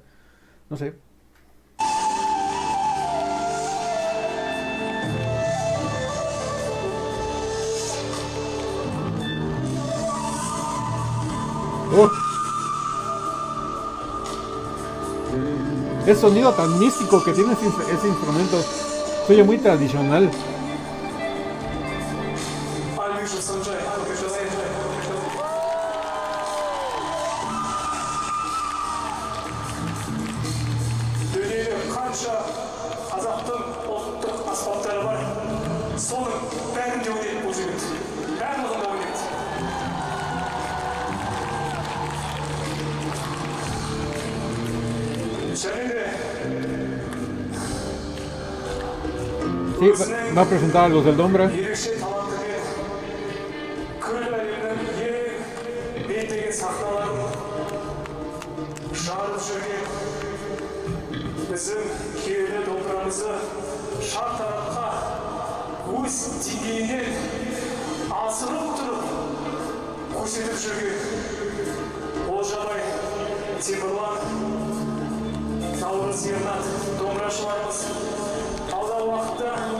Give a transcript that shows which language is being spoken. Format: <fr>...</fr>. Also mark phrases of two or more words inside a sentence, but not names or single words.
<es>No sé. ¡Oh! El sonido tan místico que tiene ese instrumento. Se oye muy tradicional.</es> <kk>Дүниеде қанша қазақтың ұлттық аспаптары бар, соның бәрінде ойнайды бұл жігіт. Барлығында ойнайды. Және де</kk> <es>Sí, va a presentar a los del dombra.</es> <kk>ерекше талантымен күллі әлемнің ең бейтеген сахналарын жарып жүрген біздің киелі домбырамызды шартарапқа өз деңгейінен асырып тұрып көрсетіп жүрген Олжабай Темірлан, Наурыз Ернат домбырашыларымыз алдағы уақытта</kk>